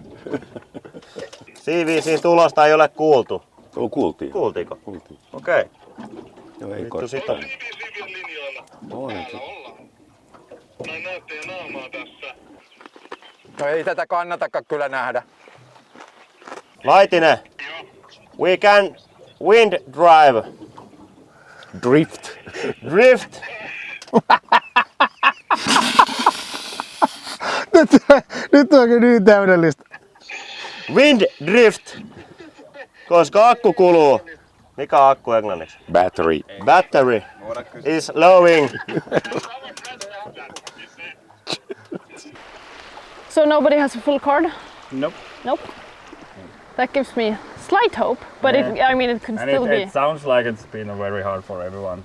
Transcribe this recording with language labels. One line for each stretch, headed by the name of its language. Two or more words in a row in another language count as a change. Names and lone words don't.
Finnish: CVC:n tulosta ei ole kuultu. Kuultiin. Kuultiinko? Kuultiin. Okei. Joo, ei Vittu sitä. CVC:n linjoilla. Ollaan. Näin näette ja naamaa tässä. No ei tätä kannatakaan kyllä nähdä. Laitinen.
English: We can wind drive. Drift. Drift.
Finnish: Nyt onkin niin täydellistä.
English: Wind drift.
Finnish: Koska akku kuluu. Mikä on akku englanniksi?
English: Battery. Battery is lowing. So nobody has a full card? Nope. Nope. That gives me slight hope, but Yeah. it could And still be. it sounds like it's been very hard for everyone.